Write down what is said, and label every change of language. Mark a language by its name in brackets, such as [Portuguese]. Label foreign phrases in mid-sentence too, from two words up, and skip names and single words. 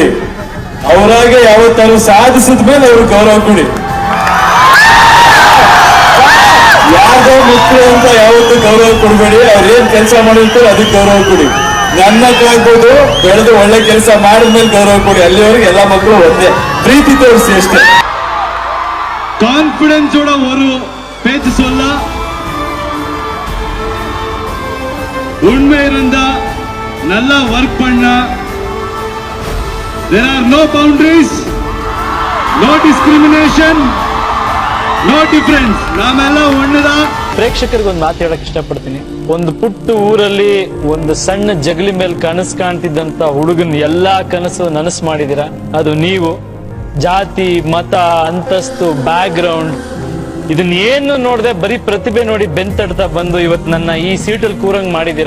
[Kannada] ಅವರಾಗೆ ಯಾವತ್ತಾರು ಸಾಧಿಸಿದ ಮೇಲೆ ಅವ್ರಿಗೆ ಗೌರವ ಕೊಡಿ. ಯಾವ್ದೋ ಮಕ್ಕಳು ಅಂತ ಯಾವತ್ತೂ ಗೌರವ ಕೊಡ್ಬೇಡಿ. ಅವ್ರು ಏನ್ ಕೆಲಸ ಮಾಡಿರ್ತಾರೆ ಅದಕ್ಕೆ ಗೌರವ ಕೊಡಿ. ನನ್ನಕ್ಕಾಗ್ಬೋದು, ಬೆಳೆದು ಒಳ್ಳೆ ಕೆಲಸ ಮಾಡಿದ್ಮೇಲೆ ಗೌರವ ಕೊಡಿ. ಅಲ್ಲಿವರೆಗೆ ಎಲ್ಲಾ ಮಕ್ಕಳು ಒಂದೇ ಪ್ರೀತಿ ತೋರಿಸಿ ಅಷ್ಟೇ. [Tamil] கான்பிடன்ஸோட ஒரு பேச்சு சொல்ல, உண்மை இருந்தா, நல்லா ஒர்க் பண்ணா, [English] there are no boundaries, no discrimination, no difference. [Kannada] ನಾಮೆಲ್ಲ ಒಂದೇನಾ. ಪ್ರೇಕ್ಷಕರಿಗೆ ಒಂದು ಮಾತು ಹೇಳಕ್ ಇಷ್ಟಪಡ್ತೀನಿ. ಒಂದು ಪುಟ್ಟ ಊರಲ್ಲಿ ಒಂದು ಸಣ್ಣ ಜಗಲಿ ಮೇಲೆ ಕನಸು ಕಾಣ್ತಿದ್ದಂತ ಹುಡುಗನ್ ಎಲ್ಲಾ ಕನಸು ನನಸು ಮಾಡಿದಿರಾ. ಅದು ನೀವು. ಜಾತಿ, ಮತ, ಅಂತಸ್ತು, ಬ್ಯಾಕ್ಗ್ರೌಂಡ್ ಇದನ್ನೇನು ನೋಡದೆ ಬರೀ ಪ್ರತಿಭೆ ನೋಡಿ ಬೆಂತಡ್ತಾ ಬಂದು ಇವತ್ತು ನನ್ನ ಈ ಸೀಟಲ್ಲಿ ಕೂರಂಗ್ ಮಾಡಿದ್ದೀರಾ.